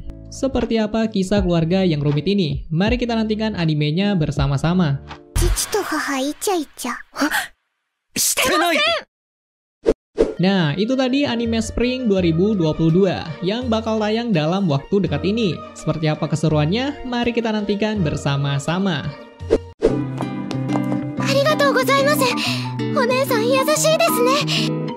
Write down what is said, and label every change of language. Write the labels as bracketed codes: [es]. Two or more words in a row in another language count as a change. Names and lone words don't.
[id] Seperti apa kisah keluarga yang rumit ini? Mari kita nantikan animenya bersama-sama. Nah, itu tadi anime Spring 2022 yang bakal tayang dalam waktu dekat ini. Seperti apa keseruannya? Mari kita nantikan bersama-sama. [ja] ありがとうございます。お姉さん優しいですね。